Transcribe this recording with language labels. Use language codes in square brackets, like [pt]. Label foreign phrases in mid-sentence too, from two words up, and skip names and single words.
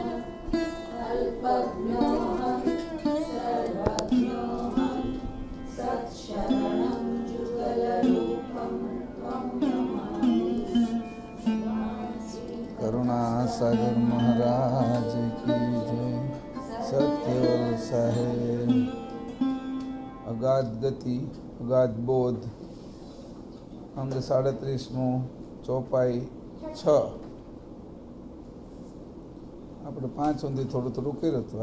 [sa] अल्पज्ञोऽहं सर्वज्ञोऽहं सत्शरणं जुगलरूपं त्वं नमामि। [hi] करुणासागर महाराज की जय। सत्यवल साहेब। [gu] અગાધ ગતિ અગાધ બોધ અંગ 37 ચોપાઈ 6 આપણે 5 સુધી થોડું કર્યું હતું.